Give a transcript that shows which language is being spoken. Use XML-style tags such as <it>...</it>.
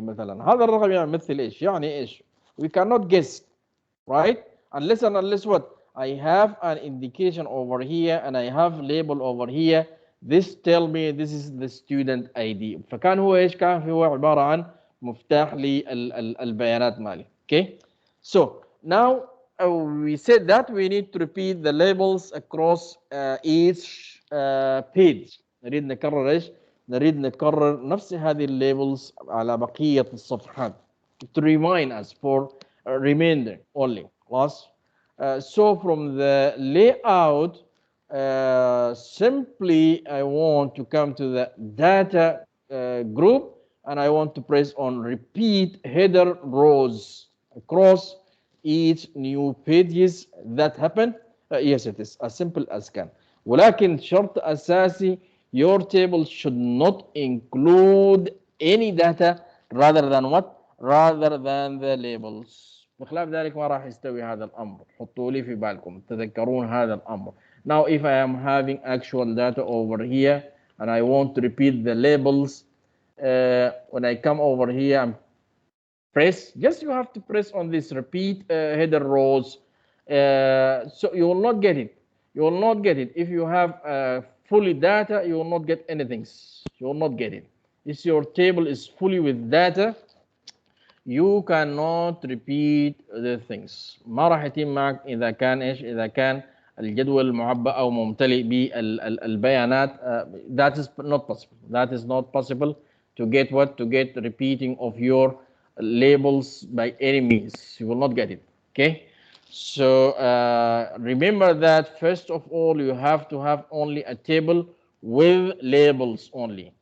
<ar>مثلا هذا الرقم يمثل إيش؟ يعني إيش؟</ar> <en>We cannot guess, right? Unless what? I have an indication over here and I have label over here. This tell me this is the student ID.</en> <ar>فكان هو إيش؟ كان هو عبارة عن مفتاح للبيانات مالي. Okay.</ar> <en>So now we said that we need to repeat the labels across each page.</en> <ar>نريد نكرر إيش؟ نريد نكرر نفس هذه الليبلز على بقية الصفحات.</ar> <en>To remind us for a remainder only.</en> <ar>خلاص.</ar> <en>So from the layout, simply I want to come to the data group and I want to press on repeat header rows across each new pages that happen. Yes, it is as simple as can.</en> <ar>ولكن شرط أساسي,</ar> <en>your table should not include any data rather than what? Rather than the labels.</en> <ar>بخلاف ذلك ما راح يستوي هذا الأمر. حطوا لي في بالكم تذكرون هذا الأمر.</ar> <en>Now if I am having actual data over here and I want to repeat the labels, when I come over here and press, just you have to press on this repeat header rows. So you will not get it. You will not get it. If you have fully data, you will not get anything. You will not get it. If your table is fully with data, you cannot repeat the things.</en> <ar>ما راح يتم معك إذا كان إيش؟ إذا كان الجدول معبأ أو ممتلئ بالبيانات.</ar> <en>That is not possible. That is not possible to get what? To get repeating of your labels by any means. You will not get it. Okay. So remember that first of all you have to have only a table with labels only.</en>